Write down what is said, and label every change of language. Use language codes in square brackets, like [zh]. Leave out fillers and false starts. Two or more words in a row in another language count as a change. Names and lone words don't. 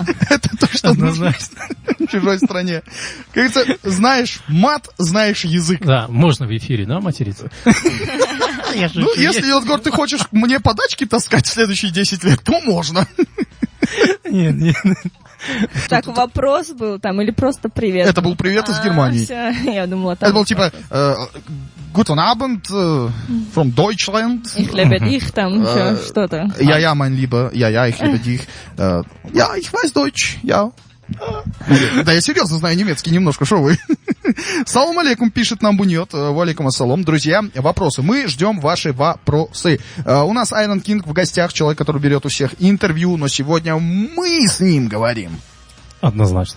[ru] Это то, что нужно в чужой стране. Как говорится, знаешь мат, знаешь язык. Да, можно в эфире, да, материться? Ну, если, Йодгор, ты хочешь мне подачки таскать в следующие 10 лет, то можно. Нет. Так, вопрос был там или просто привет? Это был привет из Германии. Всё, я думала, там... Это был типа [de] Guten Abend [ru] from Deutschland. [de] Ich liebe dich, [ru] там еще что-то. [de] Ja, mein Lieber. Ja, ich liebe dich. Ja, ich weiß Deutsch. Ja. [ru] Да, я серьезно знаю немецкий немножко, шо вы. [ar] سلام عليكم, [ru] пишет нам Буньет. [ar] وعليكم السلام. [ru] Друзья, вопросы. Мы ждем ваши вопросы. У нас Iron King в гостях, человек, который берет у всех интервью, но сегодня мы с ним говорим. Однозначно.